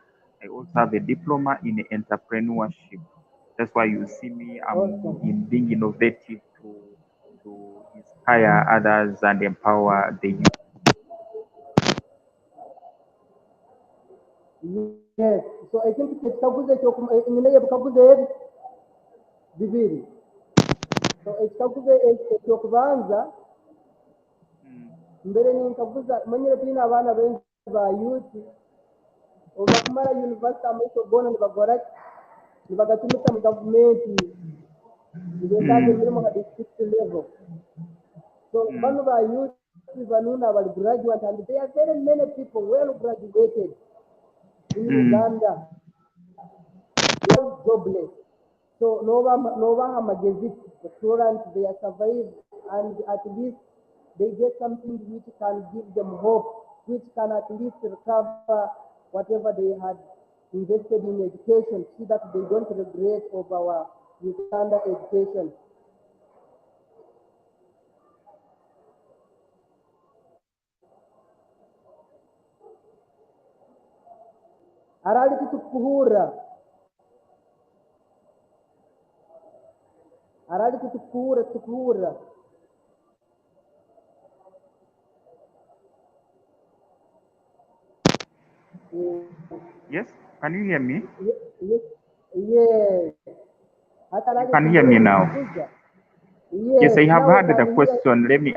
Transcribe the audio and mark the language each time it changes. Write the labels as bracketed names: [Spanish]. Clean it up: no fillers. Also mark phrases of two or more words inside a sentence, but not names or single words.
[English] I also have a diploma in entrepreneurship. That's why you see me in being innovative to inspire others and empower the youth. Yes. So I think [Nyoro] ekikaguzo nyine bukaguzo bibiri. So ekikaguzo ekyokubanza mbere ninkaguza manyire twina abaana benshi ba youth obakumara university amaiso gona nibagora nibagatumisa mu government nibetaga emirimo nka [English] district level. So [Nyoro] bano ba youth banuna bali graduate, [English] and there are very many people well graduated in Uganda. They are jobless. So Nova Hamagezi, the students, they are survived, and at least they get something which can give them hope, which can at least recover whatever they had invested in education, so that they don't regret of our Uganda education. [Nyoro] Arali kutukuhura tukuhura. [English] Yes, can you hear me? Yes. You can hear me now. Yes, I have heard the question.